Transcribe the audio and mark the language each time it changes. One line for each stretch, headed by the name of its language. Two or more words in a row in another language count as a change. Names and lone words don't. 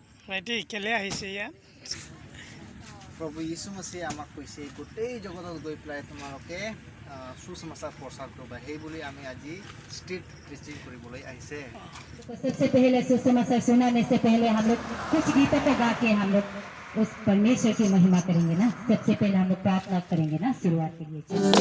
Assamese: ভাইটি কেলে আহিছে ইয়াত? প্ৰভু যীশু মसीह আমাক কৈছে গোটেই জগতত গৈ পেলাই তোমালোকে সুসমাচাৰ প্ৰচাৰ কৰিবা, সেই বুলি আমি আজি
English: street preaching
Assamese: কৰিবলৈ আহিছে।
Hindi: सबसे पहले सुसमाचार सुनाने से पहले हम लोग कुछ गीत गा के हम लोग उस परमेश्वर की महिमा करेंगे ना। सबसे पहले हम लोग प्रार्थना करेंगे ना शुरुआत के लिए।